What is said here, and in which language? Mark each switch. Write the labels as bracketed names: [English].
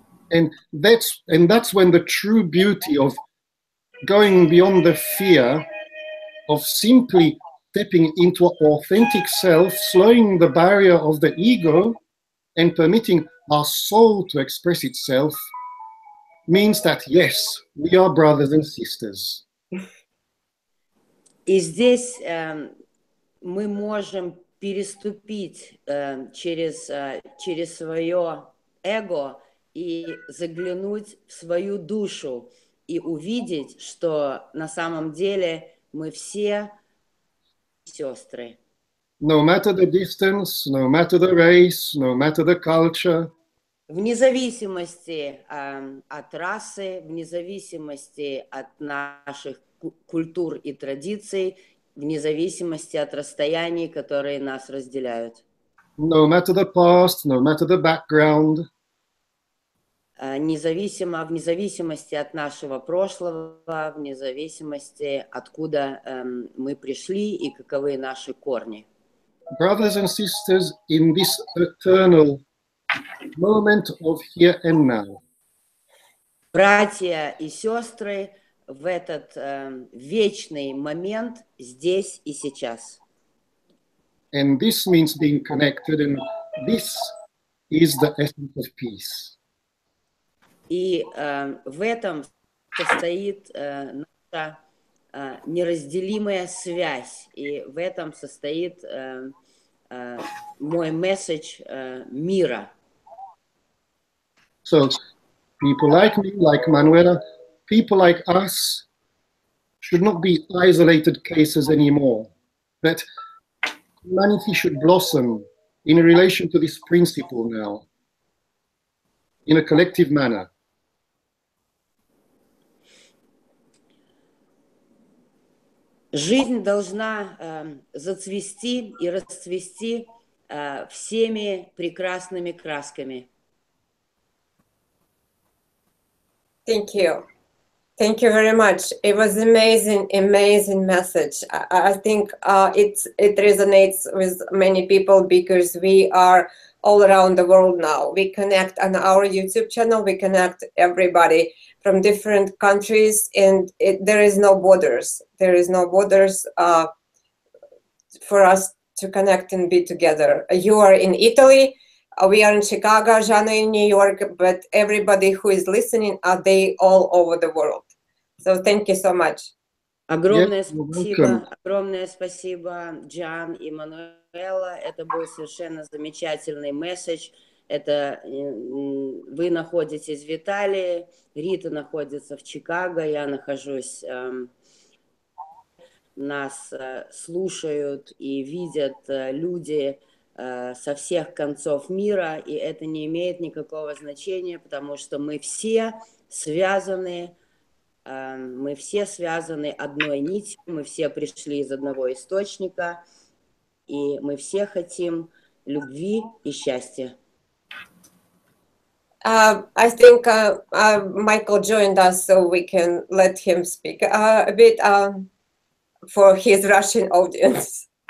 [English] And that's when the true beauty of going beyond the fear of simply stepping into our authentic self, slowing the barrier of the ego and permitting our soul to express itself means that, yes, we are brothers and sisters. [Russian] И здесь мы можем переступить через свое эго и заглянуть в свою душу и увидеть, что на самом деле мы все сестры. [English] No matter the distance, no matter the race, no matter the culture. [Russian] Вне зависимости от расы, вне зависимости от наших культур и традиций, вне зависимости от расстояний, которые нас разделяют. [English] No matter the past, no matter the background. [Russian] Вне зависимости от нашего прошлого, вне зависимости, откуда мы пришли и каковы наши корни. [English] Brothers and sisters, in this eternal moment of here and now. [Russian] Братья и сестры, в этот вечный момент здесь и сейчас. [English] And this means being connected, and this is the essence of peace. [Russian] И в этом состоит наша неразделимая связь, и в этом состоит мой месседж мира. [English] So, people like me, like Manuela, people like us should not be isolated cases anymore. That humanity should blossom in relation to this principle now, in a collective manner. [Russian] Жизнь должна зацвести и расцвести всеми прекрасными красками. [English] Thank you. Thank you very much. It was amazing message. I think it resonates with many people because we are all around the world now. We connect on our YouTube channel. We connect everybody from different countries, and there is no borders. There is no borders for us to connect and be together. You are in Italy. We are in Chicago, Gianna in New York, but everybody who is listening, are they all over the world? So thank you so much. [Russian] Огромное спасибо, Gian и Manuela. Это был совершенно замечательный месседж. Это вы находитесь в Италии, Рита находится в Чикаго, я нахожусь. Нас слушают и видят люди со всех концов мира, и это не имеет никакого значения, потому что мы все связаны одной нитью, мы все пришли из одного источника, и мы все хотим любви и счастья. [English] I think Michael joined us, so we can let him speak a bit for his Russian audience.